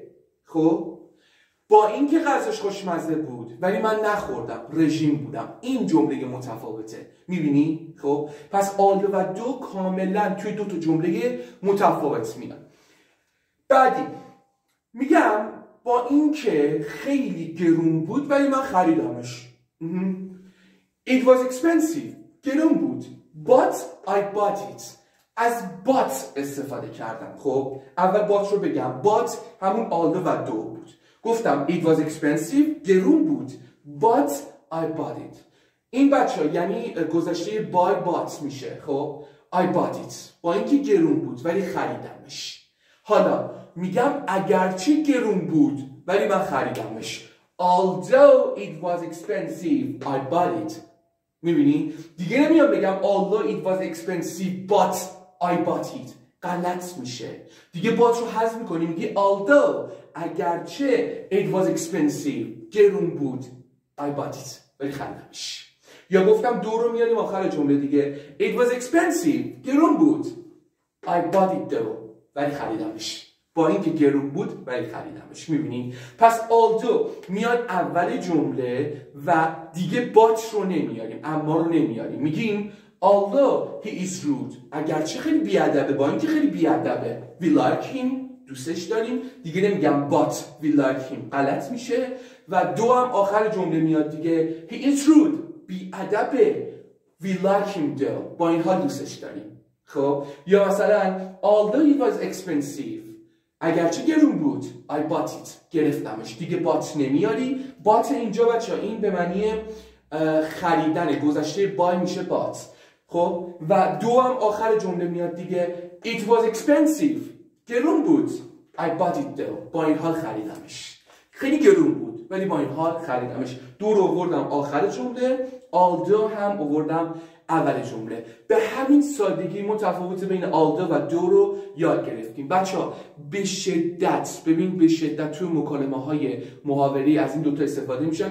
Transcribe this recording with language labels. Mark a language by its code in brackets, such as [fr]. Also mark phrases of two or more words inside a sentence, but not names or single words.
[fa] خب با اینکه غذاش خوشمزه بود ولی من نخوردم، رژیم بودم، این جمله متفاوته. میبینی؟ خب پس although و though کاملا توی دو تا جمله متفاوت میاد. بعدی میگم با اینکه خیلی گرون بود ولی من خریدمش. [en] It was expensive، گرون بود، but I bought it، از but [fa] استفاده کردم. خب اول but رو بگم، but همون although و though بود. گفتم [en] it was expensive، [fa] گرون بود، [en] but I bought it. [fa] این بچه ها یعنی گذشته [en] buy bought [fa] میشه. خب [en] I bought it [fa] با اینکه گرون بود ولی خریدمش. حالا میگم اگرچه گرون بود ولی من خریدمش. [en] Although it was expensive I bought it. [fa] میبینی؟ دیگه نمیام بگم [en] although it was expensive but I bought it. [fa] غلط میشه. دیگه bought رو حذف میکنی میگی although اگرچه [en] it was expensive [fa] گرون بود [en] I bought it [fa] ولی خریدمش. یا گفتم do رو میاریم آخر جمله دیگه [en] it was expensive [fa] گرون بود [en] I bought it though [fa] ولی خریدمش. با اینکه گرون بود ولی خریدمش. میبینی؟ پس although میاد اول جمله و دیگه but رو نمیاریم اما رو نمیاریم. میگیم [en] although he is rude [fa] اگرچه خیلی بیادبه با اینکه خیلی بیادبه [en] we like him [fa] دوستش داریم. دیگه نمیگم [en] but we like him [fa] غلط میشه. و دو هم آخر جمله میاد دیگه [en] he is rude [fa] بیادبه [en] we like him though [fa] با این حال دوستش داریم. خب یا مثلا [en] although it was expensive [fa] اگرچه گرون بود [en] I bought it [fa] گرفتمش. دیگه bought نمیاری. bought اینجا بچه این به معنی خریدن گذشته buy میشه bought. خب و دو هم آخر جمله میاد دیگه [en] it was expensive [fa] گرون بود [en] I bought it though [fa] با این حال خریدمش. خیلی گرون بود ولی با این حال خریدمش. دو رو آوردم آخر جمله although هم آوردم اول جمله. به همین سادگی متفاوت بین although و do رو یاد گرفتیم. بچه‌ها به شدت ببین به شدت توی مکالمه های محاوره از این دوتا استفاده میشن.